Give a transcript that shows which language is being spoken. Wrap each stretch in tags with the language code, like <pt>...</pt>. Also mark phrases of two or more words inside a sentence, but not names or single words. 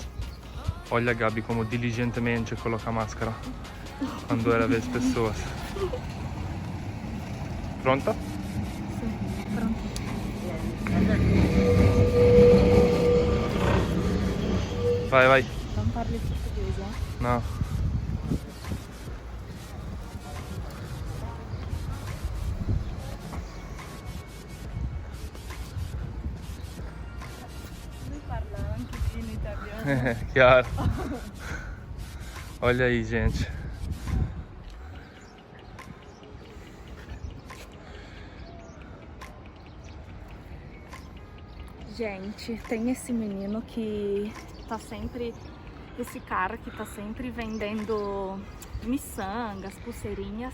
<pt>Olha a Gabi como diligentemente coloca a máscara quando ela vê as pessoas. Pronta? Sim, pronto. Vai. Não parle português, né? Não.</pt> <it>Lui parla anche in italiano. Chiaro.</it> <pt>Olha aí, gente. Gente, tem esse menino que tá sempre... Esse cara que tá sempre vendendo miçangas, pulseirinhas.</pt>